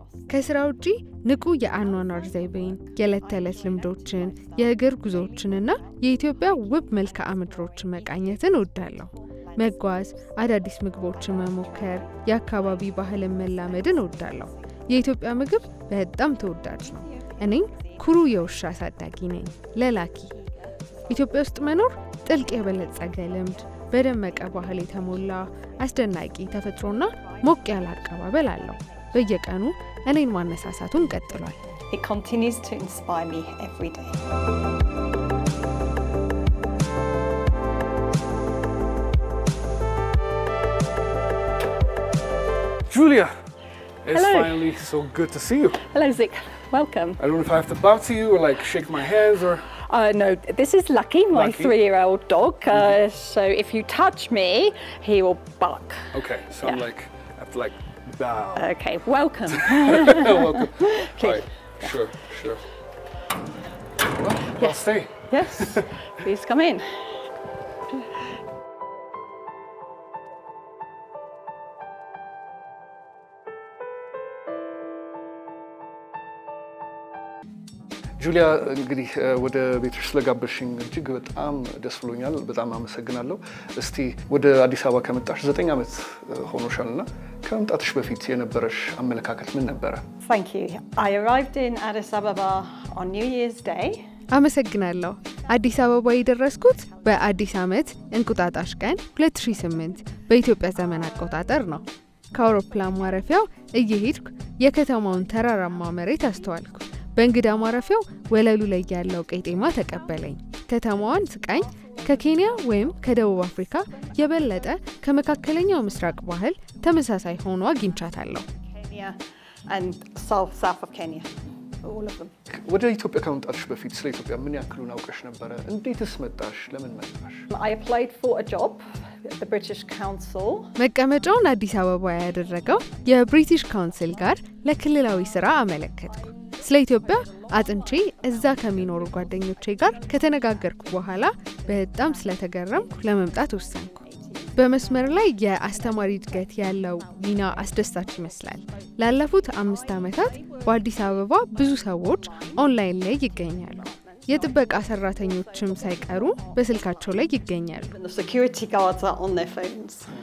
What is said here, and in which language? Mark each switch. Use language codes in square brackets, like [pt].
[am] ከስራው ውጪ ንቁ የአኗኗር ዘይቤን የዕለት ተዕለት ልምዶችን የእግር ጉዞዎችንና የኢትዮጵያ ውብ መልክዓ ምድሮችን መቃኘትን እወዳለሁ መጓዝ አዳዲስ ምግቦችን መሞከር የአካባቢ ባህልን መላመድን እወዳለሁ የኢትዮጵያ ምግብ በጣም ተወዳጅ ነው እኔም ኩሩ የውሻ አሳዳጊ ነኝ ለላኪ ኢትዮጵያ ውስጥ መኖር ጥልቅ የበለጸገ ልምድ በደመቀ ባህል የተሞላ አስደናቂ ተፈጥሮና ሞቅ ያለ አቀባበል አለው በየቀኑ እኔን ማነሳሳቱን ቀጥሏል [en] It continues to inspire me every day. Julia, it's Hello. finally so good to see you. Hello, Zik. Welcome. I don't know if I have to bow to you or like shake my hands or... No, this is Lucky, my Lucky. 3-year-old dog. So if you touch me, he will bark. Okay, so I'm like, I have to like bow. Okay, welcome. Welcome. All right, sure. Well, I'll stay. Yes, please come in. [am] ጁሊያ እንግዲህ ወደ ቤትሽ ስለጋበሽኝ እጅግ በጣም ደስ ብሎኛል በጣም አመሰግናለሁ እስቲ ወደ አዲስ አበባ ከመጣሽ 9 ዓመት ሆኖሻልና ከመምጣትሽ በፊት የነበረሽ አመለካከት ምን ነበር [en] Thank you. I arrived in Addis Ababa on New Year's Day. [am] አመሰግናለሁ አዲስ አበባ የደረስኩት በአዲስ ዓመት እንቁጣጣሽ ቀን 2008 በኢትዮጵያ ዘመን አቆጣጠር ነው ከአውሮፕላን ማረፊያው እየሄድኩ የከተማውን ተራራማ መሬት አስተዋልኩ በእንግዳ ማረፊያው ወለሉ ላይ ያለው ቄጤማ ተቀበለኝ ከተማዋን ስቃኝ ከኬንያ ወይም ከደቡብ አፍሪካ የበለጠ ከመካከለኛው ምስራቅ ባህል ተመሳሳይ ሆኖ አግኝቻታለሁ [en] Kenya and south of Kenya. All of them. [am] ወደ ኢትዮጵያ ከመምጣትሽ በፊት ስለ ኢትዮጵያ ምን ያክሉን አውቀሽ ነበር እንዴትስ መጣሽ ለምን መጣሽ [en] I applied for a job at the British Council. [am] መቀመጫውን አዲስ አበባ ያደረገው የብሪቲሽ ካውንስል ጋር ለክልላዊ ስራ አመለከትኩ ስለ ኢትዮጵያ አጥንቼ እዛ ከሚኖሩ ጓደኞቼ ጋር ከተነጋገርኩ በኋላ በጣም ስለተገረምኩ ለመምጣት ወሰንኩ በመስመር ላይ የአስተማሪ እድገት ያለው ሚና አስደሳች ይመስላል ላለፉት 5 ዓመታት በአዲስ አበባ ብዙ ሰዎች ኦንላይን ላይ ይገኛሉ የጥበቃ ሰራተኞችም ሳይቀሩ በስልካቸው ላይ ይገኛሉ [en] The security guards are on their phones.